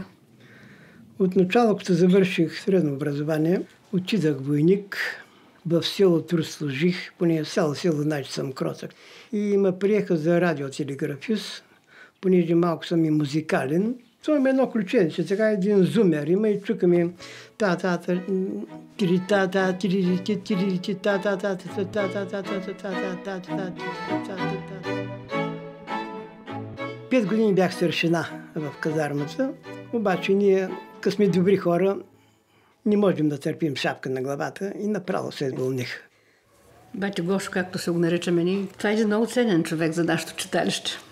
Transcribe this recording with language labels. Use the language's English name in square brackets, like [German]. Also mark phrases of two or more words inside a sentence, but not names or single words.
[Bulgarian] От начало, като завърших средно образование, отидах войник, в село Труд служих, поне в село знае, че съм кротък. И ме приеха за радиотелеграфист, понеже малко съм и музикален. Това има едно ключенце, така един зумер има и чукаме та-та-та, тири-та-та, тири-ти, тири-ти, та-та-та, та-та-та. 5 години бях старшина в казармата, обаче ние, като сме добри хора, не можем да търпим шапка на главата и направо се вълних. Бати Гошо, както се го наричаме ние, това е един много ценен човек за нашето читалище.